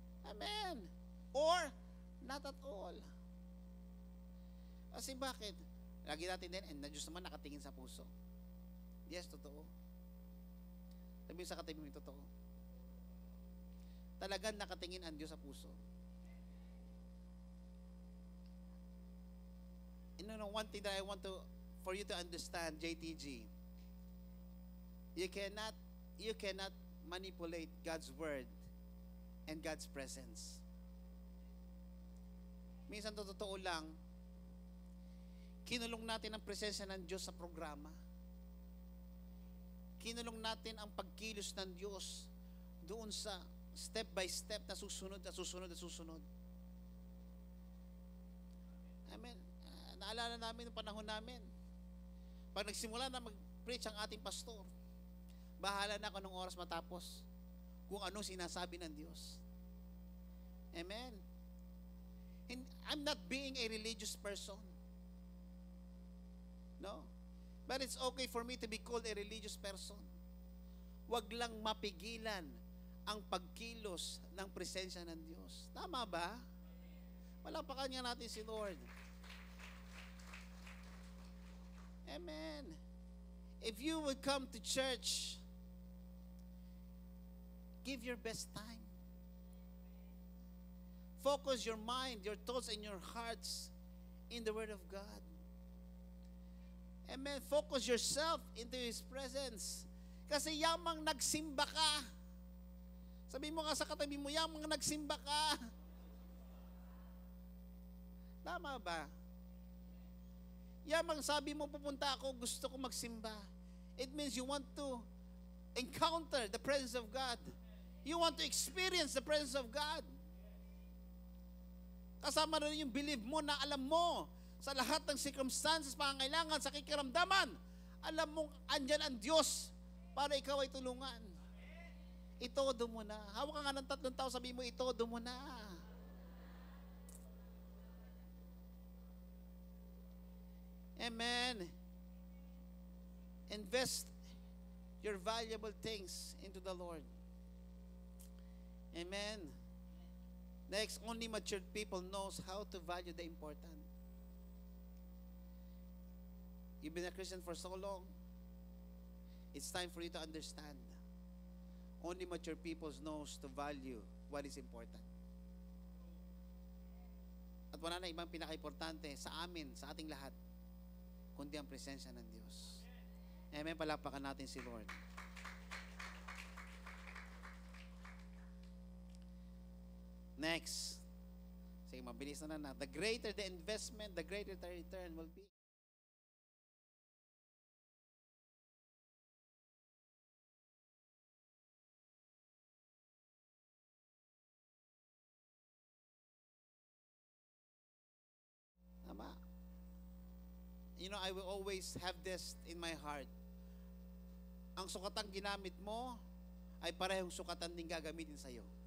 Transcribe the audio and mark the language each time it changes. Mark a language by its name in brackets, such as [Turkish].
[English] Amen. Or, not at all. [Filipino] Kasi bakit? Lagi natin din, and na Diyos naman nakatingin sa puso. Yes, totoo. Sabi sa katabi mo, totoo. Talagang nakatingin ang Diyos sa puso. [English] You know, one thing that I want for you to understand, JTG, you cannot manipulate God's word and God's presence. [Filipino] Minsan totoo lang, kinulong natin ang presensya ng Diyos sa programa. Kinulong natin ang pagkilos ng Diyos doon sa [English] step by step [Filipino] na susunod at susunod at susunod. Amen. Naalala namin ng panahon namin. Pag nagsimula na mag-preach ang ating pastor, bahala na ako nung oras matapos kung ano sinasabi ng Diyos. Amen. [English] And I'm not being a religious person. No? But it's okay for me to be called a religious person. [Filipino] Huwag lang mapigilan ang pagkilos ng presensya ng Diyos. Tama ba? Palapakan nga natin si Lord. Amen. [English] If you would come to church, give your best time. Focus your mind, your thoughts, and your hearts in the Word of God. Amen. Focus yourself into His presence. [Filipino] Kasi yamang nagsimba ka. Sabi mo nga sa katabi mo, yamang nagsimba ka. Tama ba? Yamang sabi mo, pupunta ako, gusto ko magsimba. [English] It means you want to encounter the presence of God. You want to experience the presence of God. [Filipino] Kasama na rin yung believe mo na alam mo sa lahat ng circumstances, pangangailangan, sa kikiramdaman, alam mong andyan ang Diyos para ikaw ay tulungan. Itodo mo na. Hawak ka nga ng 3 tao, sabi mo, itodo mo na. Amen. [English] Invest your valuable things into the Lord. Amen. Next, only matured people knows how to value the important. You've been a Christian for so long, it's time for you to understand. Only mature people knows to value what is important. [Filipino] At wala na ibang pinaka-importante sa amin, sa ating lahat, kundi ang presensya ng Diyos. Amen, palakpakan natin si Lord. Next. Sige, mabilis na. [English] The greater the investment, the greater the return will be. Tama. You know, I will always have this in my heart. [Filipino] Ang sukatang ginamit mo ay parehong sukatan din gagamitin sa'yo.